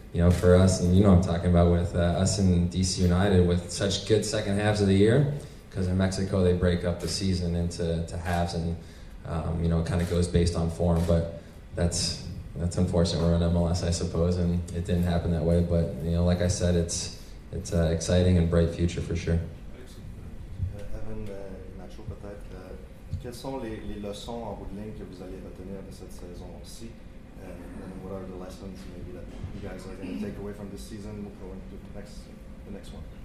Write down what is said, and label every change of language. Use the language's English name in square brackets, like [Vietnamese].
[English] You know, for us, and you know what I'm talking about, with us and DC United, with such good second halves of the year, because in Mexico they break up the season into halves, and, you know, it kind of goes based on form. But that's unfortunate. We're in MLS, I suppose, and it didn't happen that way. But, you know, like I said, it's an exciting and bright future for sure. [French] Evan, Nacho, peut-être, quelles sont les leçons en bout de ligne que vous allez retenir de cette saison-ci? [English] And what are the lessons maybe that you guys are going to take away from this season going to the next one?